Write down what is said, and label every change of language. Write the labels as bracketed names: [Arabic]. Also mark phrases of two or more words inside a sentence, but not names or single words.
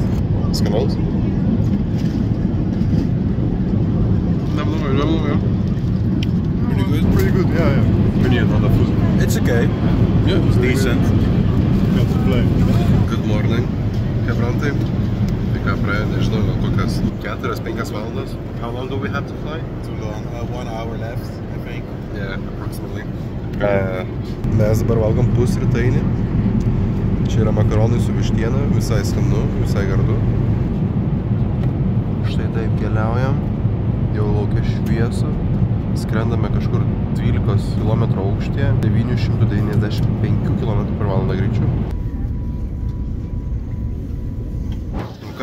[Lithuanian] Skanaus? Neblogai. [English] Pretty good, yeah. We need another food. It's okay. Yeah, it's decent. Got to play. Good morning, hebrantai. [Lithuanian] Tai ką praėjo, nežinau, gal kokias 4-5 valandas. [English] How long do we have to fly? Too long. 1 hour left, I think. Yeah, approximately. [Lithuanian] Mes dabar valgom pusrytainį. Čia yra makaronai su vištiena, visai skanu, visai gardu. Štai taip keliaujam. Jau laukia šviesų. Skrendame kažkur 12 km aukštyje, 995 km per valandą greičiu.